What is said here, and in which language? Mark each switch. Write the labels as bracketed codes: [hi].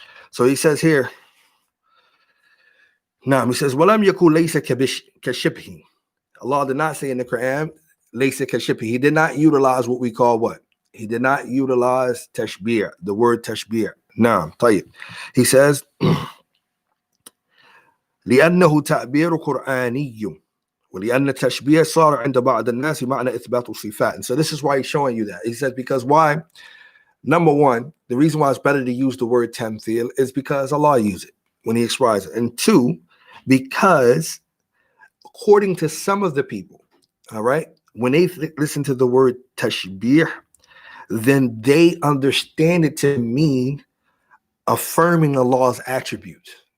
[en] So he says here, now he says, [ar] وَلَمْ يَكُنْ لَيْسَ كَشِبْهِ. [en] Allah did not say in the Quran, [ar] لَيْسَ كَشِبْهِ. [en] He did not utilize what we call what? He did not utilize tashbih, the word tashbih. [ar] Naam, طيب. [en] He says, [ar] لأنه تعبير قرآني. ولأن التشبيه صار عند بعض الناس معنى إثبات الصفات. [en] And so this is why he's showing you that. He says because why? Number one, the reason why it's better to use the word tamthil is because Allah used it when he expresses it. And two, because according to some of the people, all right, when they listen to the word tashbih, then they understand it to mean affirming Allah's attributes.